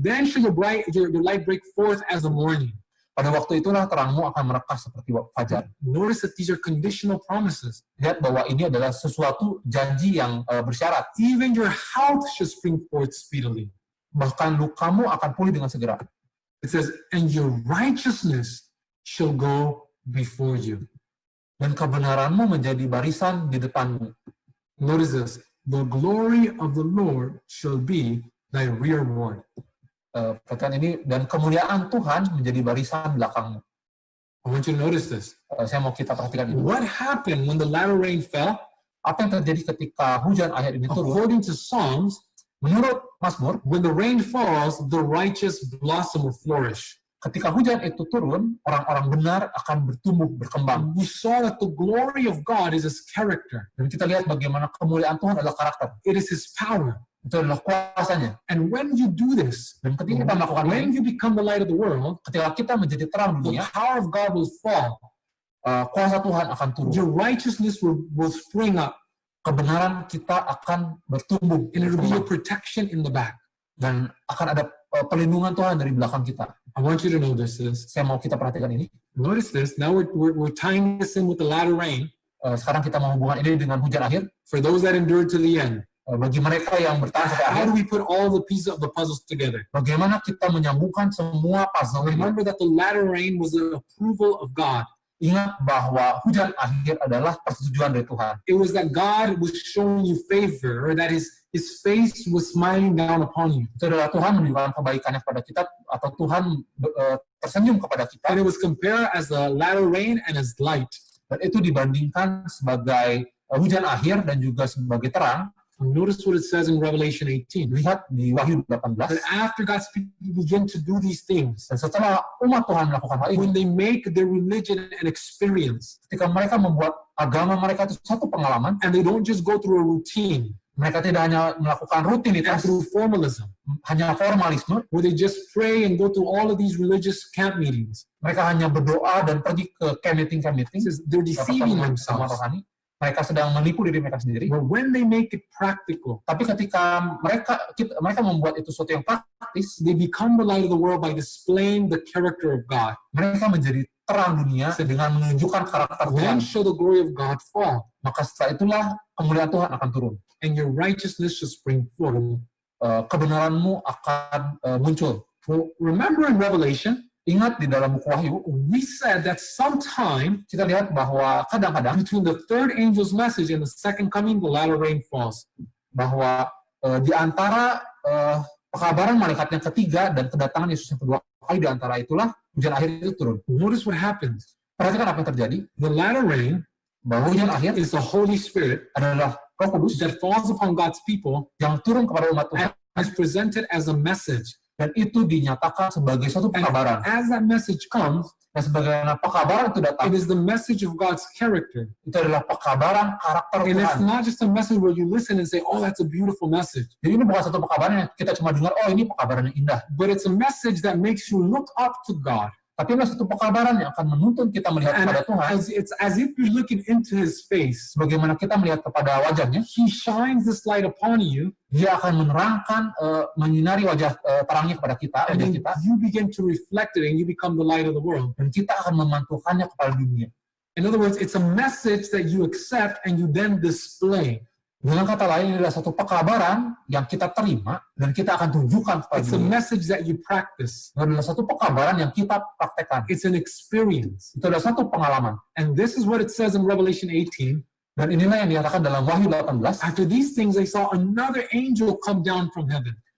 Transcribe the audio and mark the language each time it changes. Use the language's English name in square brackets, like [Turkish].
[English] Then shall your light break forth as the morning. [Indonesian] Pada waktu itulah terangmu akan merekah seperti fajar. [English] Notice that these are conditional promises. [Indonesian] Lihat bahwa ini adalah sesuatu janji yang bersyarat. [English] Even your health shall spring forth speedily. [Indonesian] Bahkan lukamu akan pulih dengan segera. [English] It says, and your righteousness shall go before you. [Indonesian] Dan kebenaranmu menjadi barisan di depanmu. [English] Notice this. The glory of the Lord shall be thy rearward. [Indonesian] Perhatikan ini, dan kemuliaan Tuhan menjadi barisan belakangmu. [English] I want you to notice this. [Indonesian] Saya mau kita perhatikan ini. [English] What happened when the latter rain fell? [Indonesian] Apa yang terjadi ketika hujan akhir ini turun? [English] According to Psalms, [Indonesian] Menurut Mazmur, [English] when the rain falls, the righteous blossom or flourish. [Indonesian] ketika hujan itu turun, orang-orang benar akan bertumbuh, berkembang. [English] We saw that the glory of God is his character. [Indonesian] Dan kita lihat bagaimana kemuliaan Tuhan adalah karakter. [English] It is his power. [Indonesian] Itu adalah kuasanya. [English] And when you do this, [Indonesian] Dan ketika kita melakukan [English] when [Indonesian] ini, [English] you become the light of the world, [Indonesian] ketika kita menjadi terang [English] the [Indonesian] dunia, [English] power of God will fall. [Indonesian] Kuasa Tuhan akan turun. [English] Your righteousness will spring up, [Indonesian] Kebenaran kita akan bertumbuh. [English] and it will be a protection in the back. [Indonesian] Dan akan ada perlindungan Tuhan dari belakang kita. [English] I want you to know this is. [Indonesian] Saya mau kita perhatikan ini. [English] Notice this. Now we're tying this in with the latter rain. [Indonesian] Sekarang kita menghubungkan ini dengan hujan akhir. [English] For those that endured to the end, [Indonesian] Bagi mereka yang bertahan sampai [English] how do we put all the pieces of the puzzles together? [Indonesian] bagaimana kita menyambungkan semua puzzle ini? [English] Remember that the latter rain was the approval of God. [Indonesian] Ingat bahwa hujan akhir adalah persetujuan dari Tuhan. [English] It was that God was showing you favor, or that his face was smiling down upon you. [Indonesian] Itu adalah Tuhan menunjukkan kebaikannya kepada kita, atau Tuhan tersenyum kepada kita. [English] And it was compared as the latter rain and as light. [Indonesian] Dan itu dibandingkan sebagai hujan akhir dan juga sebagai terang. [English] Notice what it says in Revelation 18. [Indonesian] Lihat di Wahyu 18. [English] That after God's people begin to do these things, [Indonesian] Dan setelah umat Tuhan melakukan hal ini, [English] when they make their religion an experience, [Indonesian] ketika mereka membuat agama mereka itu satu pengalaman, [English] and they don't just go through a routine [Indonesian] mereka tidak hanya melakukan rutinitas, [English] through formalism, [Indonesian] hanya formalisme, [English] where they just pray and go through all of these religious camp meetings. [Indonesian] mereka hanya berdoa dan pergi ke camp meeting, [English] It says they're deceiving [Indonesian] sama [English] themselves. [Indonesian] rohani. Mereka sedang menipu diri mereka sendiri. [English] But when they make it practical, [Indonesian] Tapi ketika mereka membuat itu sesuatu yang praktis, [English] they become the light of the world by displaying the character of God. [Indonesian] mereka menjadi terang dunia dengan menunjukkan karakter [English] Then shall the glory of God fall, [Indonesian] Maka setelah itulah kemuliaan Tuhan akan turun. [English] and your righteousness shall spring forth. [Indonesian] Kebenaranmu akan muncul. [English] Well, remember in Revelation, [Indonesian] Ingat di dalam buku Wahyu, [English] we said that sometime [Indonesian] kita lihat bahwa kadang-kadang [English] between the third angel's message and the second coming, the latter rain falls. [Indonesian] bahwa di antara pekabaran malaikat yang ketiga dan kedatangan Yesus yang kedua kali, di antara itulah hujan akhir itu turun. [English] Notice what happens. [Indonesian] Perhatikan apa yang terjadi, [English] The latter rain [Indonesian] bahwa hujan akhir [English] is the Holy Spirit [Indonesian] adalah Roh Kudus [English] that falls upon God's people [Indonesian] yang turun kepada umat Tuhan, [English] and is presented as a message. [Indonesian] dan itu dinyatakan sebagai suatu [English] And [Indonesian] pekabaran. [English] as that message comes, [Indonesian] Dan sebagaimana pekabaran itu datang, [English] it is the message of God's character. [Indonesian] itu adalah pekabaran karakter [English] And it's [Indonesian] Tuhan. [English] not just a message where you listen and say, oh, that's a beautiful message. [Indonesian] Jadi ini bukan satu pekabaran yang kita cuma dengar, oh ini pekabaran yang indah. [English] But it's a message that makes you look up to God. [Indonesian] Tapi ini satu pekabaran yang akan menuntun kita melihat [English] And [Indonesian] kepada Tuhan, [English] it's as if you're looking into his face. [Indonesian] sebagaimana kita melihat kepada wajahnya. [English] He shines this light upon you, [Indonesian] Dia akan menerangkan, menyinari wajah terangnya kepada kita, [English] and then [Indonesian] kita, [English] you begin to reflect it, and you become the light of the world. [Indonesian] dan kita akan memantulkannya kepada dunia. [English] In other words, it's a message that you accept and you then display. [Indonesian] Dengan kata lain, ini adalah satu pekabaran yang kita terima dan kita akan tunjukkan kepada [English] It's a [Indonesian] dunia. [English] message that you practice. [Indonesian] Itu adalah satu pekabaran yang kita praktekkan. [English] It's an experience. [Indonesian] Itu adalah satu pengalaman. [English] And this is what it says in Revelation 18. [Indonesian] Dan inilah yang dikatakan dalam Wahyu 18. [English] After these things, I saw another angel come down from heaven.